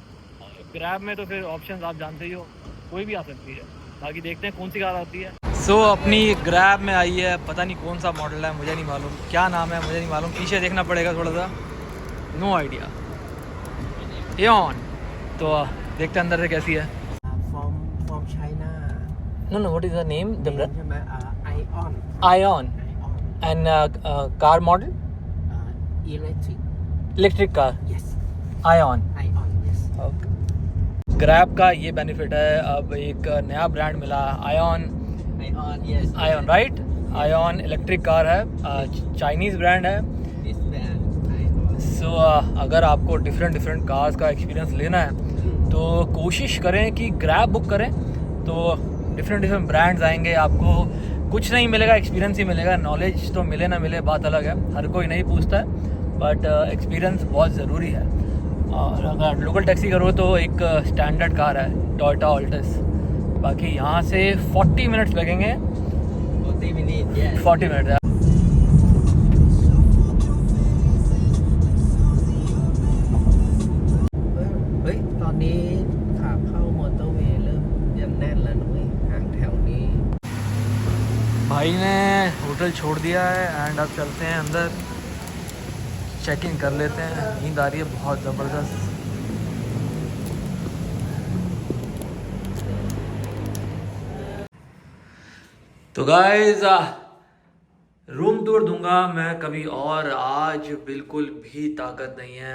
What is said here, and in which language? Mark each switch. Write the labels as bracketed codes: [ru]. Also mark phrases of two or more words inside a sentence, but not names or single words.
[hi] ग्रैब में तो फिर ऑप्शंस आप जानते ही हो, कोई भी आ सकती है। बाकी देखते हैं कौन सी कार आती है। सो अपनी ग्रैब में आई है, पता नहीं कौन सा मॉडल है, मुझे नहीं मालूम क्या नाम है, मुझे नहीं मालूम, पीछे देखना पड़ेगा थोड़ा सा, [en] no idea. [hi] एऑन, तो देखते हैं अंदर से कैसी है। [en] From China. No what is the name? Ion. Ion and car model, electric car, Yes. आयन। Ion. Yes. [hi] ग्रैब का ये बेनिफिट है, अब एक नया ब्रांड मिला, आयन। [en] Ion. Yes. Ion, right? [hi] आयन [en] electric car [hi] है, [en] Chinese brand [hi] है। [en] This brand. Ion. [hi] सो अगर आपको [en] different cars [hi] का एक्सपीरियंस लेना है तो कोशिश करें कि ग्रैब बुक करें, तो [en] different brands [hi] आएंगे, आपको कुछ नहीं मिलेगा, एक्सपीरियंस ही मिलेगा। नॉलेज तो मिले ना मिले बात अलग है, हर कोई नहीं पूछता है, [en] but experience [hi] बहुत ज़रूरी है। और अगर [en] local taxi [hi] करो तो एक [en] standard car [hi] है टोयोटा ऑल्टिस। बाकी यहाँ से 40 मिनट्स लगेंगे। [en] 40 minutes yes [hi] 40 मिनट। [th] เฮ้ยตอนนี้ขาเข้ามอเตอร์เวย์เริ่มยังแน่นแล้วนุ้ยห่างแถวนี้ [hi] भाई ने होटल छोड़ दिया है एंड अब चलते हैं अंदर, [en] check in [hi] कर लेते हैं। नींद आ रही है बहुत ज़बरदस्त। तो गाइस [en] room tour [hi] दूंगा मैं कभी और, आज बिल्कुल भी ताकत नहीं है।